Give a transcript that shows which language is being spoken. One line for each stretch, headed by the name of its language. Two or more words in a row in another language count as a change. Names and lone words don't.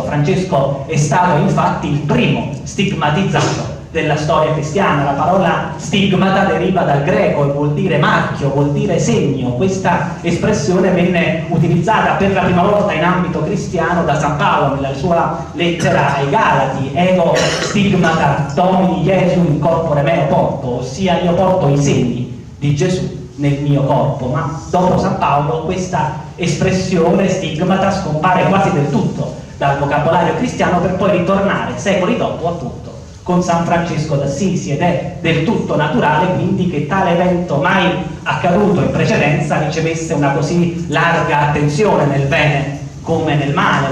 Italian: Francesco è stato infatti il primo stigmatizzato della storia cristiana. La parola stigmata deriva dal greco e vuol dire marchio, vuol dire segno. Questa espressione venne utilizzata per la prima volta in ambito cristiano da San Paolo nella sua lettera ai Galati:
Latin: ego stigmata domini Iesu in corpore meo porto,
Italian: ossia io porto i segni di Gesù nel mio corpo. Ma dopo San Paolo questa espressione stigmata scompare quasi del tutto dal vocabolario cristiano, per poi ritornare secoli dopo appunto con San Francesco d'Assisi, ed è del tutto naturale quindi che tale evento, mai accaduto in precedenza, ricevesse una così larga attenzione nel bene come nel male.